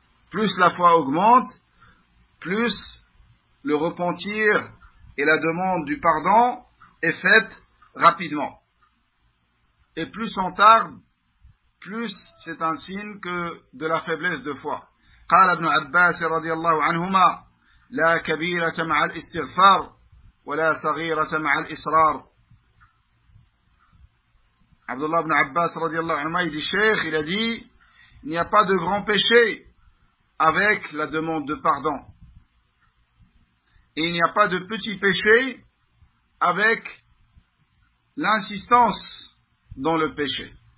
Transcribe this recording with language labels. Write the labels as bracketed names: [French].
[French] Plus la foi augmente, plus le repentir et la demande du pardon est faite rapidement. Et plus on tarde, plus c'est un signe que de la faiblesse de foi. [Arabic] قال ابن عباس رضي الله عنهما لا كبيرة مع الاستغفار ولا صغيرة مع الإصرار. [French] Abdullah ibn Abbas رضي الله عنهما, il dit, Cheikh, il a dit, il n'y a pas de grand péché avec la demande de pardon. Et il n'y a pas de petit péché avec l'insistance dans le péché.